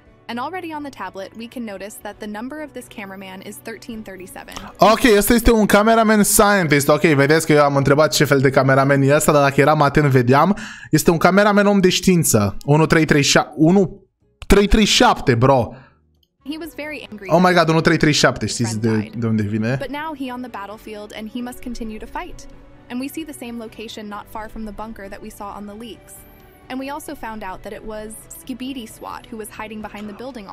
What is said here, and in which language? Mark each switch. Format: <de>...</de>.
<en>And already on the tablet, we can notice that the number of this cameraman is 1337.</en> <ro>Ok, ăsta este un cameraman scientist. Ok, vedeți că eu am întrebat ce fel de cameraman e ăsta, dar dacă eram atent vedeam. Este un cameraman om de știință. 1337, bro.</ro> <en>He was very angry. Oh my god,</en> <ro>1337, știți de unde vine?</ro> <en>But now he on the battlefield and he must continue to fight. And we see the same location not far from the bunker that we saw on the leaks. And we also found out that it was Skibidi SWAT who was hiding behind the building.</en>